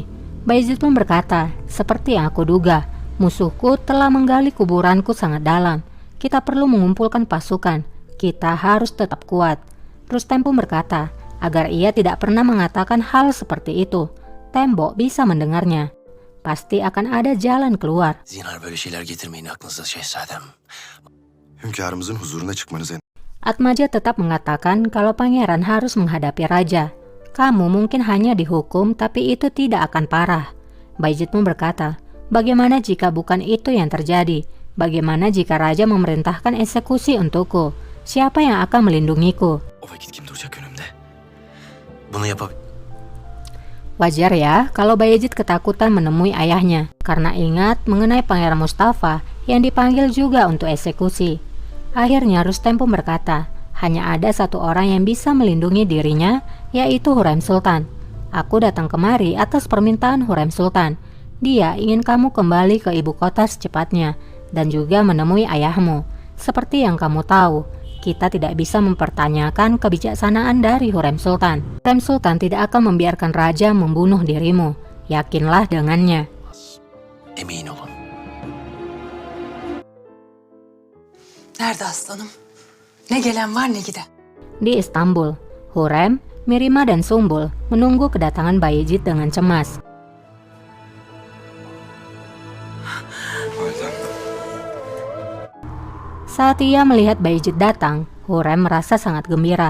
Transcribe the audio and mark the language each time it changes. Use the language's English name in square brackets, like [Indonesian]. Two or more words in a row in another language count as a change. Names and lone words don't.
[Indonesian] Bayezid pun berkata, seperti yang aku duga, musuhku telah menggali kuburanku sangat dalam. Kita perlu mengumpulkan pasukan. Kita harus tetap kuat. Rustem pun berkata, agar ia tidak pernah mengatakan hal seperti itu. Tembok bisa mendengarnya. Pasti akan ada jalan keluar. [Turkish] Zinhar böyle şeyler getirmeyin aklınıza şehzadem. Hünkârımızın huzuruna çıkmanız en... [Indonesian] Atmaja tetap mengatakan kalau pangeran harus menghadapi raja. Kamu mungkin hanya dihukum, tapi itu tidak akan parah. Bayezid pun berkata, bagaimana jika bukan itu yang terjadi? Bagaimana jika raja memerintahkan eksekusi untukku? Siapa yang akan melindungiku? [Turkish] O vakit kim duracak önümde? Bunu yapab... [Indonesian] Wajar ya kalau Bayezid ketakutan menemui ayahnya karena ingat mengenai Pangeran Mustafa yang dipanggil juga untuk eksekusi. Akhirnya Rustem pun berkata, hanya ada satu orang yang bisa melindungi dirinya, yaitu Hurrem Sultan. Aku datang kemari atas permintaan Hurrem Sultan. Dia ingin kamu kembali ke ibu kota secepatnya dan juga menemui ayahmu. Seperti yang kamu tahu, kita tidak bisa mempertanyakan kebijaksanaan dari Hurrem Sultan. Hurrem Sultan tidak akan membiarkan raja membunuh dirimu. Yakinlah dengannya. [Turkish] Emin olun. Nerede aslanım? Ne gelen var ne giden. [Indonesian] Di Istanbul, Hurrem, Mirima dan Sumbul menunggu kedatangan Bayezid dengan cemas. [Turkish] Validem. [Indonesian] Saat ia melihat Bayezid datang, Hurrem merasa sangat gembira.